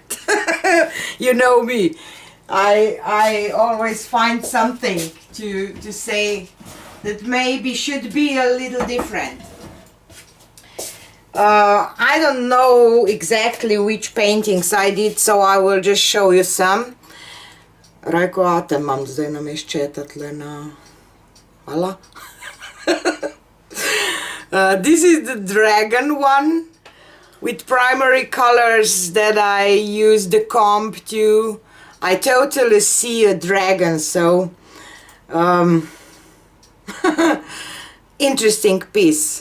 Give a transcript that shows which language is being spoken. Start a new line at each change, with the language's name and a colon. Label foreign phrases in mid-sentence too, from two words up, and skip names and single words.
English: You know me, I always find something to say that maybe should be a little different. I don't know exactly which paintings I did, so I will just show you some.
Slovenian: Rajko, ate imam zdaj nameščeta tle na... Hvala.
English: This is the dragon one with primary colors that I use the comb to. I totally see a dragon, so interesting piece.